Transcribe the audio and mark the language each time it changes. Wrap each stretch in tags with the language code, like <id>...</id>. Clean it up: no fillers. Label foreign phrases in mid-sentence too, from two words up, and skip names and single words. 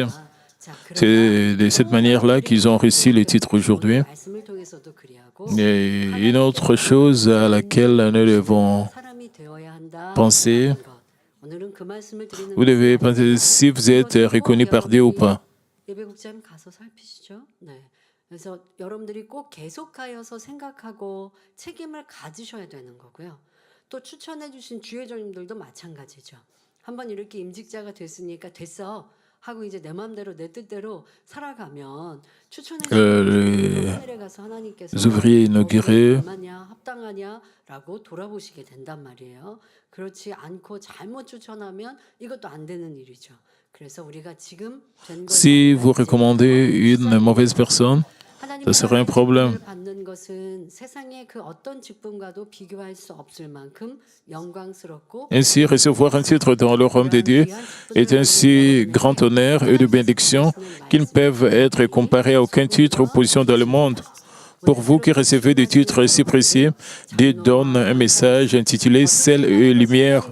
<fr>C'est de cette manière-là qu'ils ont réussi les titres aujourd'hui. Et une autre chose à laquelle nous devons penser, vous devez penser si vous êtes reconnu par Dieu ou pas.</fr> <ko>그래서 여러분들이 꼭 계속하여서 생각하고 책임을 가지셔야 되는 거고요. 또 추천해 주신 주회장님들도 마찬가지죠. 한번 이렇게 임직자가 됐으니까 됐어 하고 이제 내 마음대로 내 뜻대로 살아가면 추천해 주신 하늘에 가서 하나님께서</ko> <fr>ouvriers inaugurés,</fr> <ko>얼마냐 합당하냐라고 돌아보시게 된단 말이에요. 그렇지 않고 잘못 추천하면 이것도 안 되는 일이죠. 그래서 우리가 지금 된 것</ko> <fr>si vous recommandez une mauvaise personne, ça serait un problème.</fr> <ko>받는 것은 세상의 그 어떤 직분과도 비교할 수 없을 만큼 영광스럽고</ko> <fr>Ainsi, recevoir un titre dans le royaume de Dieu est un si grand honneur et de bénédiction qu'ils ne peuvent être comparés à aucun titre ou position dans le monde. Pour vous qui recevez des titres si précieux, Dieu donne un message intitulé « Sel et lumière ».</fr>